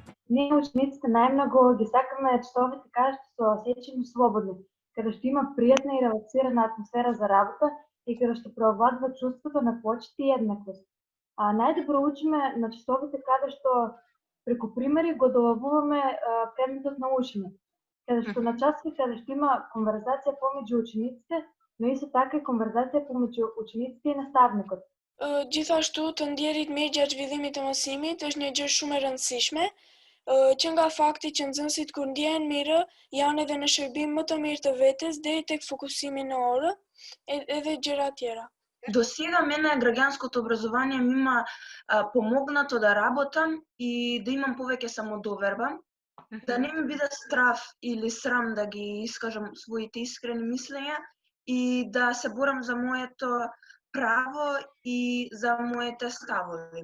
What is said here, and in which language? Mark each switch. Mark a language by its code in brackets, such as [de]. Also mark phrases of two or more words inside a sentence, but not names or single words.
[mk] Ние учениците най-много ги сакаме часовите каде што се осеќаме слободни, каде што има пријатна и релаксирана атмосфера за работа и каде што преовладува чувството на почит и еднаквост. Најдобро учиме на часовите каде што преку примери го доловуваме предметот на учење, каде што на часови каде што има конверзација помеѓу учениците, но исто така и конверзација помеѓу учениците и наставникот. [sq] Gjithashtu të ndjerit me gjatë zhvillimit të mësimit është një gjë shumë e rëndësishme, që nga fakti që nxënësit kur ndjehen mirë janë edhe në shërbim më të mirë të vetes deri tek fokusimi në orë edhe gjëra tjera. [mk] До сега мене граѓанското образование ми има помогнато да работам и да имам повеќе самодоверба, да не ми биде страв или срам да ги искажам своите искрени мислења и да се борам за моето право и за моите ставови.